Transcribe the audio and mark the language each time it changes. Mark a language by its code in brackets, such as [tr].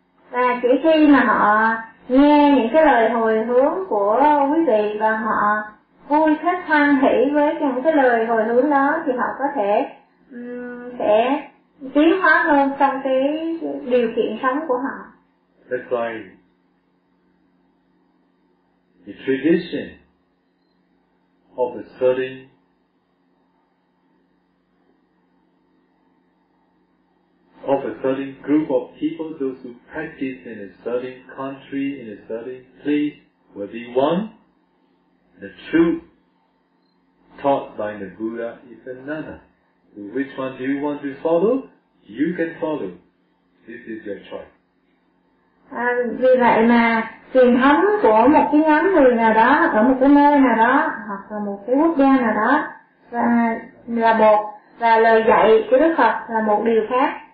[vi] Và chỉ khi mà họ nghe những cái lời hồi hướng của quý vị và họ vui thích hoan hỷ với những cái lời hồi hướng đó thì họ có thể sẽ tiến hóa hơn trong cái điều kiện sống của họ. [en] That's why the tradition of a certain group of people, those who practice in a certain country, in a certain place, will be one. The truth taught by the Buddha is another. So which one do you want to follow? You can follow. This is your choice. [vi] Vì vậy mà truyền thống của một cái nhóm người nào đó, hoặc ở một cái nơi nào đó, hoặc là một cái quốc gia nào đó, là một, và lời dạy của Đức Phật là một điều khác.